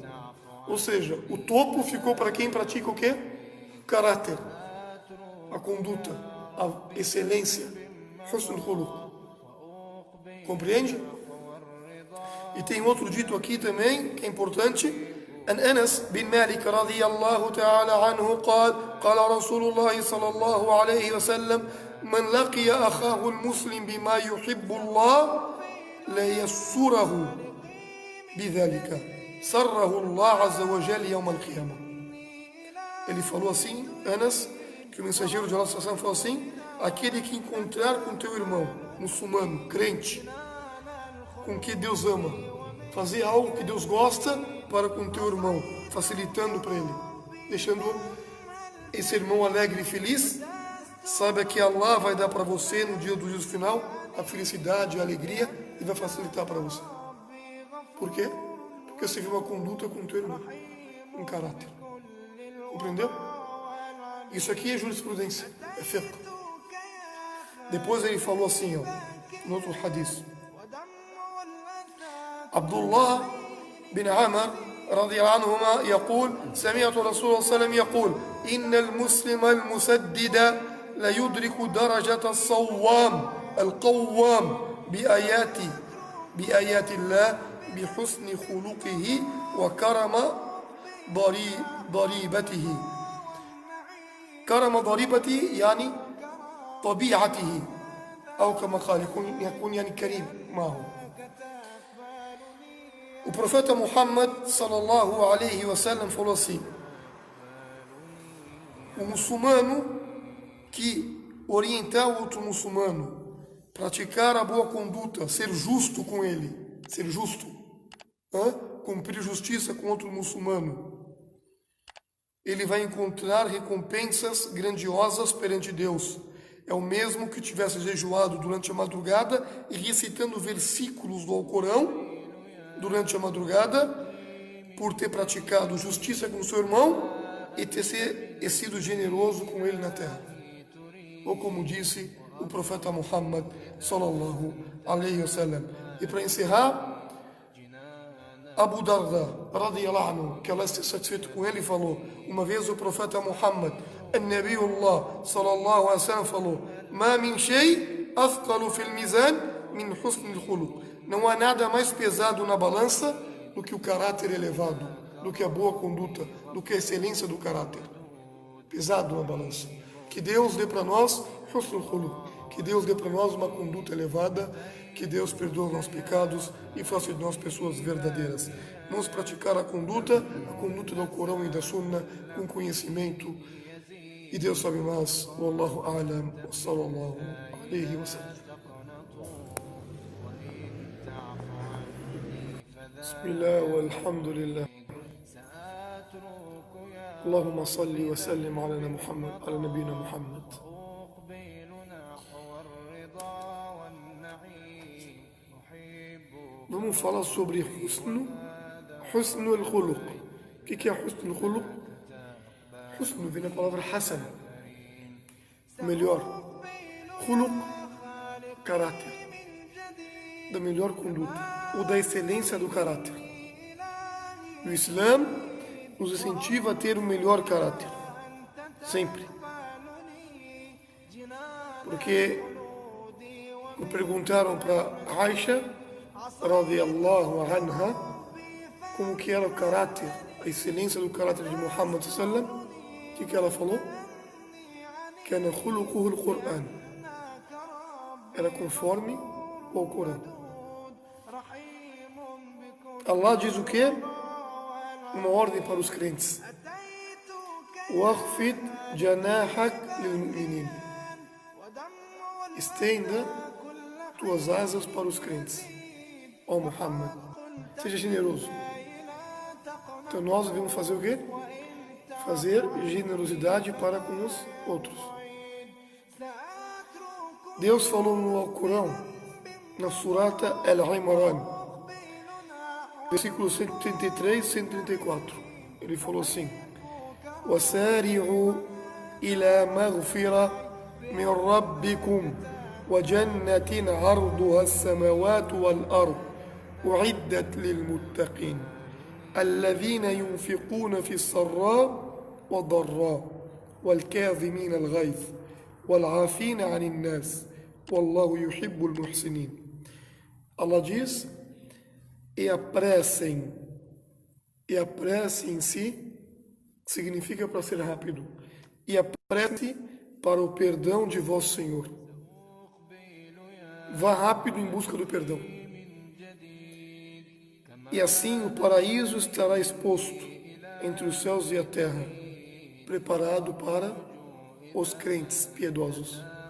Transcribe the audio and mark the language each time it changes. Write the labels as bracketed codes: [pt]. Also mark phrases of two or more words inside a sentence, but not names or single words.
[pt] Ou seja, o topo ficou para quem pratica o quê? O caráter, a conduta, a excelência, [ar] حسن الخلق. [pt] Compreende? E tem outro dito aqui também, que é importante. [ar] عن أنس بن مالك رضي الله تعالى عنه قال رسول الله صلى الله عليه وسلم من لقي أخاه المسلم بما يحب الله ليسره بذلك سره الله عز وجل يوم القيامة. [pt] Ele falou assim, Anas, que o mensageiro de Allah falou assim, aquele que encontrar com teu irmão muçulmano, crente, com que Deus ama, fazer algo que Deus gosta para com teu irmão, facilitando para ele, deixando esse irmão alegre e feliz, saiba que Allah vai dar para você no dia do juízo final a felicidade, a alegria e vai facilitar para você. Por quê? Porque você viu uma conduta com teu irmão, um caráter. Compreendeu? Isso aqui é jurisprudência, é fiqh. Depois ele falou assim, no outro hadith, [ar] Abdullah بن عمر رضي الله عنهما يقول سمعت رسول الله صلى الله عليه وسلم يقول إن المسلم المسدد ليدرك درجة الصوام القوام بآيات الله بحسن خلقه وكرم ضريبته. كرم ضريبته يعني طبيعته، أو كما قال يكون يعني كريم معه. [pt] O profeta Muhammad [ar] صلى الله عليه وسلم [pt] falou assim: o muçulmano que orientar o outro muçulmano, praticar a boa conduta, ser justo com ele, ser justo, cumprir justiça com outro muçulmano, ele vai encontrar recompensas grandiosas perante Deus. É o mesmo que tivesse jejuado durante a madrugada e recitando versículos do Alcorão durante a madrugada, por ter praticado justiça com seu irmão e ter sido generoso com ele na terra. Ou como disse o profeta Muhammad [ar] صلى الله عليه وسلم. [pt] E para encerrar, Abu Darda [ar] رضي الله عنه, [pt] que Allah esteja satisfeito com ele, falou: uma vez o profeta Muhammad An-Nabiyullah [ar] صلى الله عليه وسلم [pt] falou: [ar] ما من شيء أثقل في الميزان من حسن الخلق. [pt] Não há nada mais pesado na balança do que o caráter elevado, do que a boa conduta, do que a excelência do caráter. Pesado na balança. Que Deus dê para nós [ar] حسن الخلق, [pt] que Deus dê para nós uma conduta elevada, que Deus perdoe os nossos pecados e faça de nós pessoas verdadeiras. Vamos praticar a conduta do Corão e da Sunna com conhecimento. E Deus sabe mais. [ar] والله أعلم. وصلى الله عليه وسلم. بسم الله والحمد لله اللهم صل وسلم على نبينا محمد. [pt] Vamos falar sobre [ar] حسن الخلق. [pt] O que é [ar] حسن الخلق? [pt] Husn vem da palavra Hasan, melhor. Khuluq, caráter, da melhor conduta, ou da excelência do caráter. O Islã nos incentiva a ter um melhor caráter, sempre. Porque perguntaram para Aisha [ar] رضي الله عنها [pt] como que era o caráter, a excelência do caráter de Muhammad sallam. O que ela falou? [ar] كان خلقه القرآن. [pt] Era conforme o Corão. Allah diz o quê? Uma ordem para os crentes. [ar] واخفض جناحك للمؤمنين. [pt] Estenda tuas asas para os crentes. Ó Muhammad, seja generoso. Então nós devemos fazer o quê? Fazer generosidade para com os outros. Deus falou no Alcorão, na Surata Al-Imran, versículos 133 e 134. Ele falou assim: [ar] وَسَارِعُوا إِلَى مَغْفِرَةٍ مِنْ رَبِّكُمْ وَجَنَّةٍ عَرْضُهَا السَّمَاوَاتُ وَالْأَرْضُ أُعِدَّتْ لِلْمُتَّقِينَ الَّذِينَ يُنْفِقُونَ فِي السَّرَّاءِ وَالضَّرَّاءِ وَالْكَاظِمِينَ الْغَيْظَ وَالْعَافِينَ عَنِ النَّاسِ وَاللَّهُ يُحِبُّ الْمُحْسِنِينَ. [pt] Allah diz: e apressem-se, significa para ser rápido, e apresse para o perdão de vosso Senhor. Vá rápido em busca do perdão. E assim o paraíso estará exposto entre os céus e a terra, preparado para os crentes piedosos.